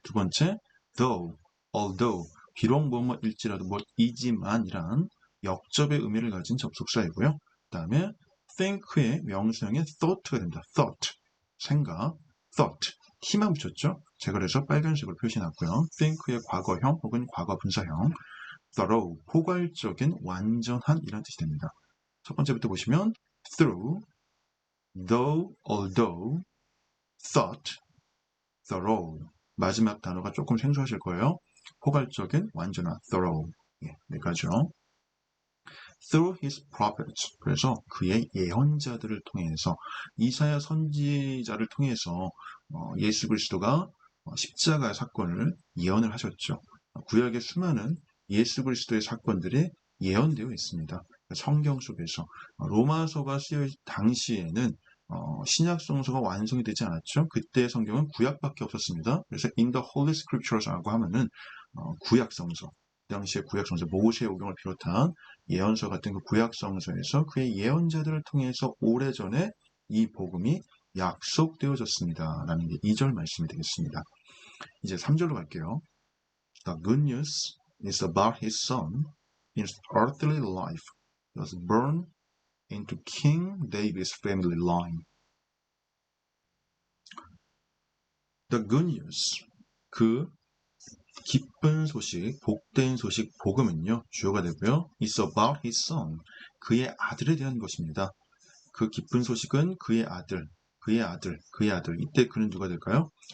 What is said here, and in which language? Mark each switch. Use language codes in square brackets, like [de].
[ko] 두 번째, though, although, 비록 뭐뭐일지라도 뭐이지만이란 역접의 의미를 가진 접속사이고요. 그 다음에 think의 명사형의 thought가 됩니다. thought, 생각, thought, 힘만 붙였죠. 제가 그래서 빨간색으로 표시해놨고요. think의 과거형 혹은 과거 분사형, thorough, 포괄적인, 완전한 이란 뜻이 됩니다. [en] 첫 번째부터 보시면 through, though, although, thought, thorough. [ko] 마지막 단어가 조금 생소하실 거예요. 포괄적인, 완전한, thorough. [en] 네 가지요. through his prophets. [ko] 그래서 그의 예언자들을 통해서 이사야 선지자를 통해서 예수 그리스도가 십자가의 사건을 예언을 하셨죠. 구약의 수많은 예수 그리스도의 사건들이 예언되어 있습니다. 성경 속에서 로마서가 쓰여 당시에는 신약 성서가 완성이 되지 않았죠. 그때 성경은 구약밖에 없었습니다. 그래서 [en] in the Holy Scriptures [ko] 라고 하면은 구약 성서, 당시의 구약 성서 모세오경을 비롯한 예언서 같은 그 구약 성서에서 그의 예언자들을 통해서 오래전에 이 복음이 약속되어졌습니다. 라는 게 2절 말씀이 되겠습니다. 이제 3절로 갈게요. [en] The good news is about his son. His earthly life was born into King David's family line. [ko] The good news, 그 기쁜 소식, 복된 소식, 복음은요, 주어가 되고요. [en] It's about his son, 그의 아들에 대한 것입니다. [ko] 그 기쁜 소식은 그의 아들. 이때 그는 누가 될까요?